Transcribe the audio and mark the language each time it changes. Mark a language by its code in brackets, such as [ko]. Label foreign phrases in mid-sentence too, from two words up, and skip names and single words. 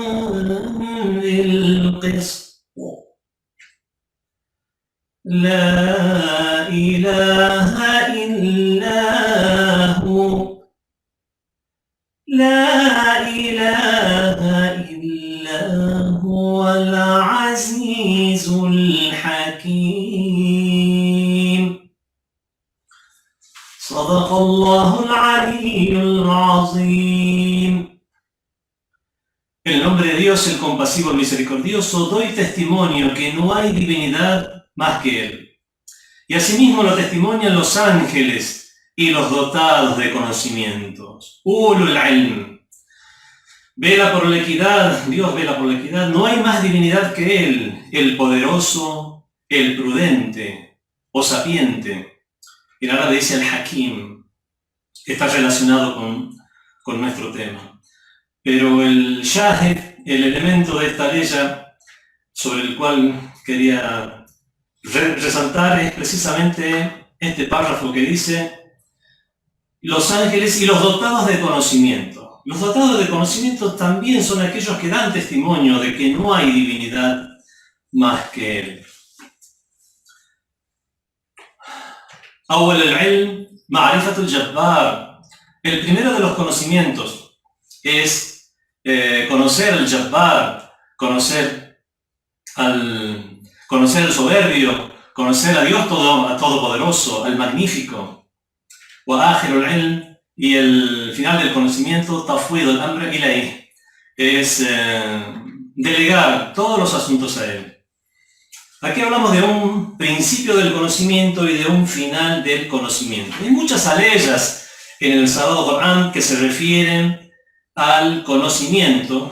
[ar] بالقسط لا إله إلا هو لا إله إلا هو العزيز الحكيم صدق الله العلي العظيم. [es] En el nombre de Dios, el compasivo, el misericordioso, doy testimonio que no hay divinidad más que Él. Y asimismo lo testimonian los ángeles y los dotados de conocimientos. [ar] أولو العلم. [es] Vela por la equidad, Dios vela por la equidad. No hay más divinidad que Él, el poderoso, el prudente o sapiente. En árabe dice el hakim, que está relacionado con nuestro tema. Pero el shahid, el elemento de esta ley sobre el cual quería resaltar, es precisamente este párrafo que dice: los ángeles y los dotados de conocimiento. Los dotados de conocimiento también son aquellos que dan testimonio de que no hay divinidad más que Él. [ar] أول العلم، معرفة الجبار. [es] El primero de los conocimientos es conocer al Jabbar, conocer al soberbio, conocer a Dios todopoderoso, al magnífico. [ar] وآخر العلم, [es] y el final del conocimiento, [ar] تفويض الأمر إليه, [es] es delegar todos los asuntos a Él. Aquí hablamos de un principio del conocimiento y de un final del conocimiento. Hay muchas aleyas en el Sagrado Corán que se refieren al conocimiento.